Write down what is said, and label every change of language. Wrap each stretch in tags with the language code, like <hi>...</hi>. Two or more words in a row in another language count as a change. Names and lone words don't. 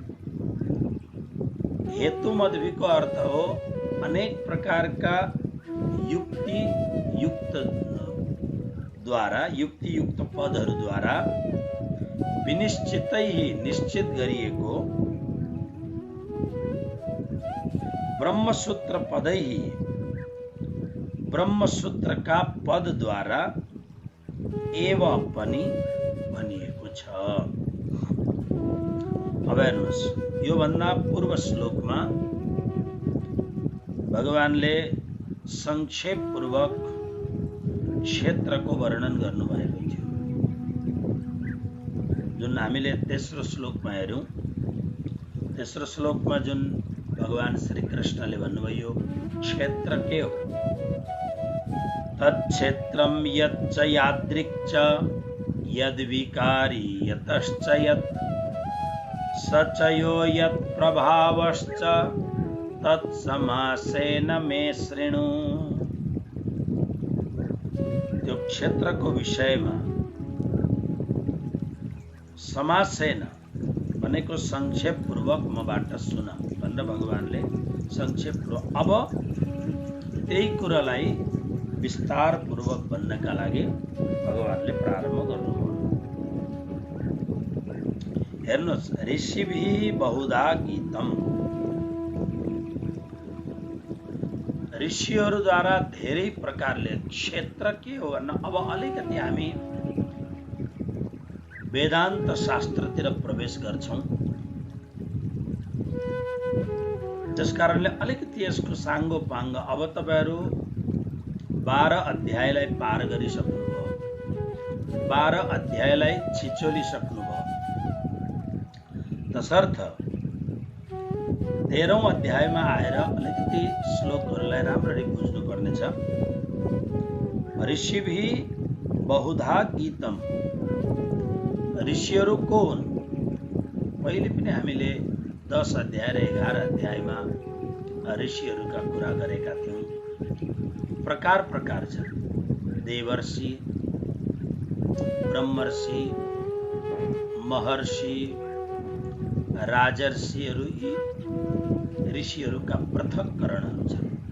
<ne>हेतुमद्भिको अर्थ हो अनेक प्रकारका युक्ति युक्त द्वारा, युक्ति युक्त पदहरूद्वारा विनिश्चितै निश्चित गरिएको ब्रह्मसूत्र पदै, ब्रह्मसूत्रका पदद्वारा एव पनि भनिएको छ। अब हेर्नुहोस्, यो भन्दा पूर्व श्लोकमा भगवानले संक्षेप पूर्वक क्षेत्रको वर्णन गर्नुभएको थियो, जुन हामीले तेस्रो श्लोकमा हेर्यौं। तेस्रो श्लोकमा जुन भगवान श्री कृष्णले भन्नुभयो क्षेत्र के हो,</ne> <sa>तत्क्षेत्रम यच्च यादृक् च यद्विकारी यतश्च यत् स च यो यत् प्रभावश्च तत्समासेन मे शृणु।</sa> <ne>त्यो क्षेत्रको विषयमा समासेन भनेको संक्षेप पूर्वक मबाट सुन भनेर भगवानले संक्षेप पूर्वक अब त्यही कुरालाई विस्तार पूर्वक भन्नका लागि भगवानले प्रारम्भ गर्नुभयो। हेर्नुहोस्,</ne> <sa>ऋषिभिः बहुधा गीतम,</sa> <ne>ऋषिहरूद्वारा धेरै प्रकारले। क्षेत्र के हो भन्न अब अलिकति हामी वेदान्त शास्त्रतिर प्रवेश गर्छौं, त्यसकारणले अलिकति यसको साङ्गो पाङ्ग अब तपाईहरु 12 अध्यायलाई पार गरिसक्नुभयो, 12 अध्यायलाई छिचोलिसक्नुभयो। तसर्थ 13औं अध्यायमा आएर अलिकति श्लोकहरूलाई राम्ररी बुझ्नुपर्नेछ।</ne> <sa>ऋषिभिः बहुधा गीतम,</sa> <ne>ऋषिहरू को हुन्? पहिले पनि हामीले 10 अध्याय र 11 अध्यायमा ऋषिहरूका कुरा गरेका थियौं। प्रकार प्रकार छन्। देवर्षि, ब्रह्मर्षि, महर्षि, राजर्षिहरू यी ऋषिहरूका पृथक्करणहरू छन्।</ne>